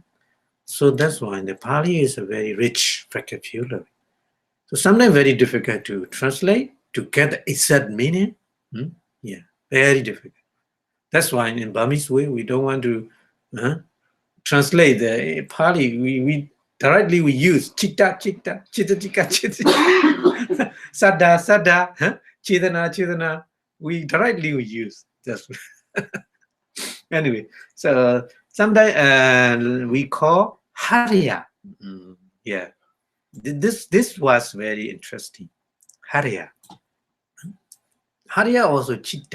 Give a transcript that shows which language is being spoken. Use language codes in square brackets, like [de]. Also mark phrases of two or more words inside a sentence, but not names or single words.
[en] So that's why the Pali is a very rich vocabulary. So sometimes very difficult to translate to get the exact meaning. Yeah, very difficult. That's why in Burmese way we don't want to translate the Pali. We directly we use [pi] citta, sada, chedana. [en] We directly we use. That's anyway. So sometimes we call Harya. Yeah, this was very interesting. Harya also citta.